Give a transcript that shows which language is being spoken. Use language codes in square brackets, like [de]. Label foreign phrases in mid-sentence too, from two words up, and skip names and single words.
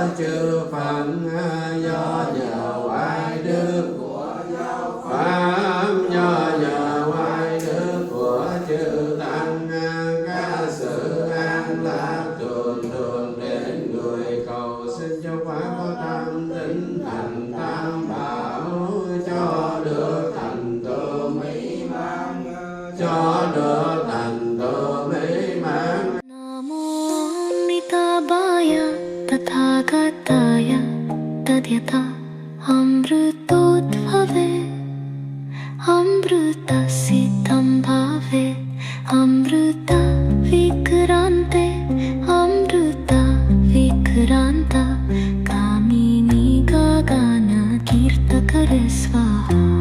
[vi] chư Phật do nhờ oai đức của giáo pháp do nhờ oai đức của chư tăng các sự an lạc thường thường đến người cầu xin cho phải có tam tính thành tam bảo cho được thành tựu mỹ mãn cho được thành tựu mỹ mãn. [sa] Namo Nitabaya Tathāgataya Tadyata Amrutodbhave Amrutasiddham bhave Amruta vikrante Amruta vikranta Kamini gagana kirtakare svaha.